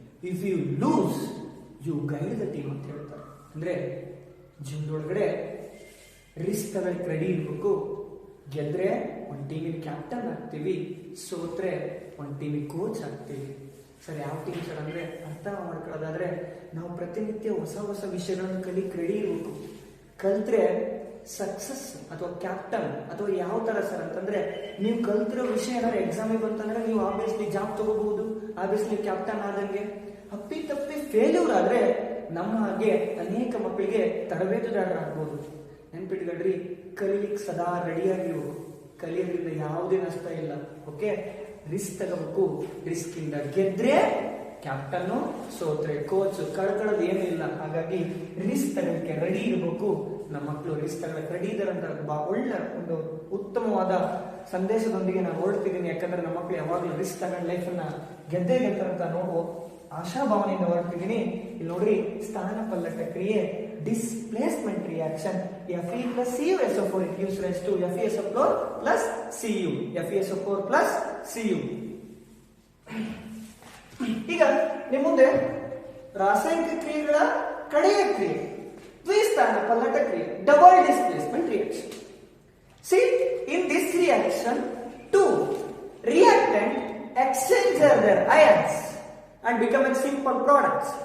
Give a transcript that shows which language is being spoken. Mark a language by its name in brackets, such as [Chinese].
[English] If you lose, you guide the team [Kannada] ಅಂತ ಹೇಳ್ತಾರೆ. ಅಂದ್ರೆ ಜೀವನದೊಳಗಡೆ ರಿಸ್ಕ್ ತಗೊಳ್ಳಿ ರೆಡಿ ಇರ್ಬೇಕು. ಗೆದ್ರೆ ಒಂದು ಟೀಮಿಗೆ ಕ್ಯಾಪ್ಟನ್ ಆಗ್ತೀವಿ, ಸೋತ್ರೆ ಒಂದು ಟೀಮಿಗೆ ಕೋಚ್ ಆಗ್ತೀವಿ. ಸರ್ ಯಾವ ಟೀಮ್ ಸರ್ ಅಂದ್ರೆ ಅರ್ಥ ಮಾಡ್ಕೊಳ್ಳೋದಾದ್ರೆ ನಾವು ಪ್ರತಿನಿತ್ಯ ಹೊಸ ಹೊಸ ವಿಷಯಗಳನ್ನು ಕಲಿಕ್ ರೆಡಿ ಇರ್ಬೇಕು. ಕಲ್ತ್ರೆ ಸಕ್ಸಸ್ ಅಥವಾ ಕ್ಯಾಪ್ಟನ್ ಅಥವಾ ಯಾವ ತರ ಸರ್ ಅಂತಂದ್ರೆ ನೀವು ಕಲ್ತಿರೋ ವಿಷಯ ಏನಾದ್ರು ಎಕ್ಸಾಮಿಗೆ ಬಂತಂದ್ರೆ ನೀವು ಆಬ್ವಿಯಸ್ಲಿ ಜಾಬ್ ತಗೋಬಹುದು, ಆಬ್ವಿಯಸ್ಲಿ ಕ್ಯಾಪ್ಟನ್ ಆದಂಗೆ. ಅಪ್ಪಿ ತಪ್ಪಿ ಫೇಲ್ಯೂರ್ ಆದ್ರೆ ನಮ್ಮ ಹಾಗೆ ಅನೇಕ ಮಕ್ಕಳಿಗೆ ತರಬೇತುದಾರರು ಆಗ್ಬೋದು. ನೆನ್ಪಿಟ್ಕೊಳ್ರಿ, ಕಲೀಲಿಕ್ಕೆ ಸದಾ ರೆಡಿಯಾಗಿರು. ಕಲಿಯೋದ್ರಿಂದ ಯಾವುದೇ ನಷ್ಟ ಇಲ್ಲ. ಓಕೆ, ರಿಸ್ಕ್ ತಗೋಬೇಕು. ರಿಸ್ಕ್ ಇಂದ ಗೆದ್ರೆ ಕ್ಯಾಪ್ಟನ್, ಸೋತ್ರೆ ಕೋಚ್. ಕಳ್ಕೊಳ್ಳೋದು ಏನೂ ಇಲ್ಲ. ಹಾಗಾಗಿ ರಿಸ್ಕ್ ತಗೊಳ್ಳಕ್ಕೆ ರೆಡಿ ಇರಬೇಕು. ನಮ್ಮ ಮಕ್ಕಳು ರಿಸ್ಕ್ ತಗೊಳ್ಳಕ್ಕೆ ರೆಡಿ ಇದ್ದಾರೆ ಅಂತ ಒಳ್ಳೆ ಒಂದು ಉತ್ತಮವಾದ ಸಂದೇಶದೊಂದಿಗೆ ನಾನು ಹೊರಡ್ತಿದ್ದೀನಿ. ಯಾಕಂದ್ರೆ ನಮ್ಮ ಮಕ್ಕಳು ಯಾವಾಗಲೂ ರಿಸ್ಕ್ ತಗೊಂಡು ಲೈಫನ್ನ ಗೆದ್ದೇ ಗೆಲ್ತಾರಂತ ನೋಡುವ ಆಶಾಭಾವನೆಯಿಂದ ಹೊರಡ್ತಿದ್ದೀನಿ. ಇಲ್ಲಿ ನೋಡ್ರಿ, ಸ್ಥಾನ ಪಲ್ಲಟ ಕ್ರಿಯೆ, displacement reaction, [English] Fe plus CuSO4 it gives rise to FeSO4 plus Cu. FeSO4 plus Cu. [Kannada] ಈಗ ನಿಮ್ಮ ಮುಂದೆ ರಾಸಾಯನಿಕ ಕ್ರಿಯೆಗಳ ಕಡೆಯ ಕ್ರಿಯೆ, ದ್ವಿಸ್ಥಾನ ಪಲ್ಲಟ ಕ್ರಿಯೆ, double displacement reaction. [English] See, in this reaction, two reactant exchange their ions and become a simple products.